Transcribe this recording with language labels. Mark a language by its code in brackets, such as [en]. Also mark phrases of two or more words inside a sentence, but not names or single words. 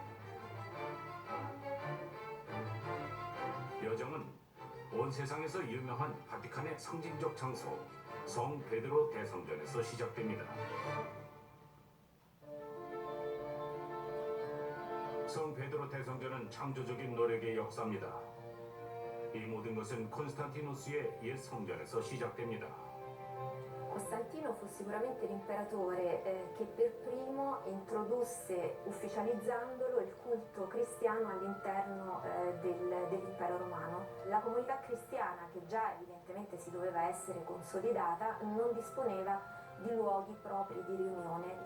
[ko] 여정은 온 세상에서 유명한 바티칸의 상징적 장소 성 베드로 대성전에서 시작됩니다. 성 베드로 대성전은 창조적인 노력의 역사입니다. 이 모든 것은 콘스탄티누스의 옛 성전에서 시작됩니다. [it] Costantino fu sicuramente l'imperatore che per primo introdusse, ufficializzandolo, il culto cristiano all'interno dell'impero romano. La comunità cristiana, che già evidentemente si doveva essere consolidata, non disponeva di luoghi propri di riunione.